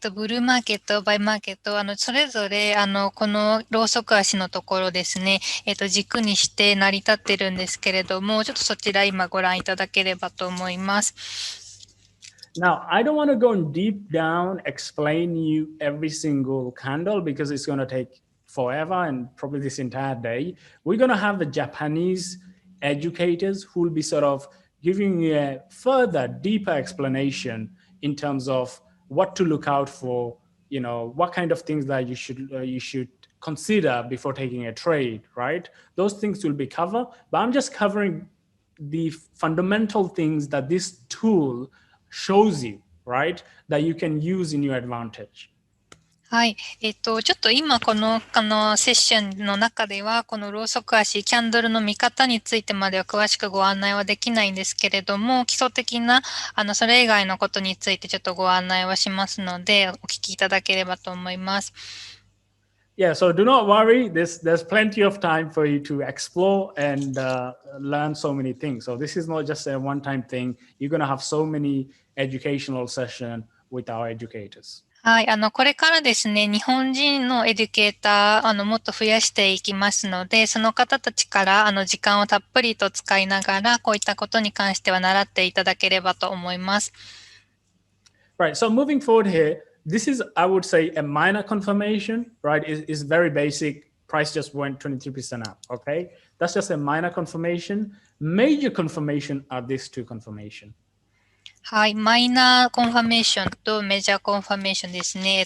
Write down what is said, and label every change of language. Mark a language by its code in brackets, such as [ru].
[ja] ブルーマーケット、バイマーケット、それぞれ、このローソク足のところですね、軸にして成り立ってるんですけれども、ちょっとそちら今ご覧いただければと思います。 [en] Now, I don't want to go deep down, explain you every single candle because it's going to take forever and probably this entire day. We're going to have the Japanese educators who will be sort of giving you a further, deeper explanation in terms of what to look out for, you know, what kind of things that you should consider before taking a trade, right? Those things will be covered, but I'm just covering the fundamental things that this tool shows you, right? That you can use in your advantage. [ja] はい。ちょっと今この、セッションの中では、このローソク足、キャンドルの見方についてまでは詳しくご案内はできないんですけれども、基礎的な、それ以外のことについてちょっとご案内はしますので、お聞きいただければと思います。 [en] Yeah, so do not worry. There's plenty of time for you to explore and learn so many things. So this is not just a one-time thing. You're going to have so many educational sessions with our educators. [ja] はい。これからですね、日本人のエデュケーター、もっと増やしていきますので、その方たちから、時間をたっぷりと使いながら、こういったことに関しては習っていただければと思います。 [en] Right. So moving forward here, this is, I would say, a minor confirmation, right? It's very basic. Price just went 23% up, okay? That's just a minor confirmation. Major confirmation are these two confirmation. [ja] はい。マイナーコンファメーションとメジャーコンファメーションですね。